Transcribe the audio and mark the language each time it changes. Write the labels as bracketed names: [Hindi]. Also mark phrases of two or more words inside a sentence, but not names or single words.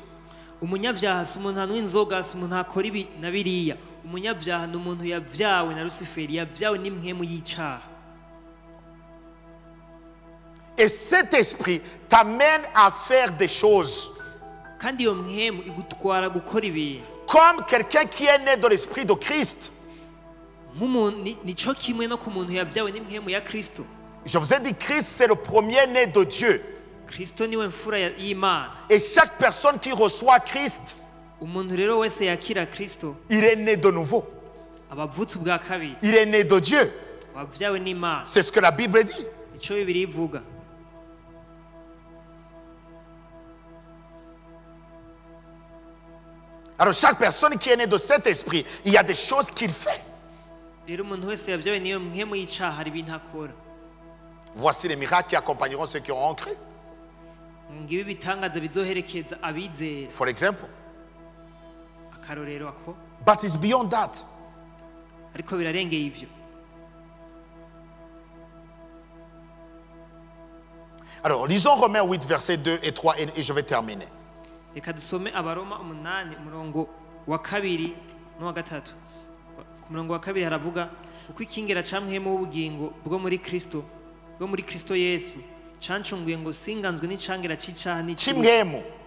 [Rundi] Umunyabyaha si umuntu anywa inzoga, si umuntu akora ibi na biriya. Umunyabyaha ni umuntu yavyawe na Lucifer, yavyawe n'impwemu y'icaha. [French] Et cet esprit t'amène à faire des choses. [Rundi] Kandi iyo mpwemu igutwara gukora ibintu. [French] Comme quelqu'un qui est né de l'esprit de Christ. [Rundi] Nico kimwe no ku muntu yavyawe n'impwemu ya Kristo. [French] Je vous ai dit, Christ, c'est le premier-né de Dieu. [Rundi] Kristo niwe mfura y'Imana. [French] Et chaque personne qui reçoit Christ, [Rundi] umuntu rero wese yakira Kristo, [French] il est né de nouveau. [Rundi] Abavutse ubwa kabiri. [French] Il est né de Dieu. [Rundi] Wavyawe n'Imana. [French] C'est ce que la Bible dit. [Rundi] Ico Bibiliya ivuga. [French] Alors chaque personne qui est née de cet esprit, il y a des choses qu'il fait. Voici les miracles qui accompagneront ceux qui auront cru. [English] For example. But it's beyond that. [French] Alors lisons Romains 8 versets 2 et 3 et je vais terminer. [Rundi] Reka dusome Abaroma 8 umurongo wa kabiri no wa gatatu. Ku murongo wa kabiri haravuga uko ikingera camwemo ubugingo bwo muri Kristo Yesu cancunguye ngo singanzwe n'icangera c'icaha n'icimwemo.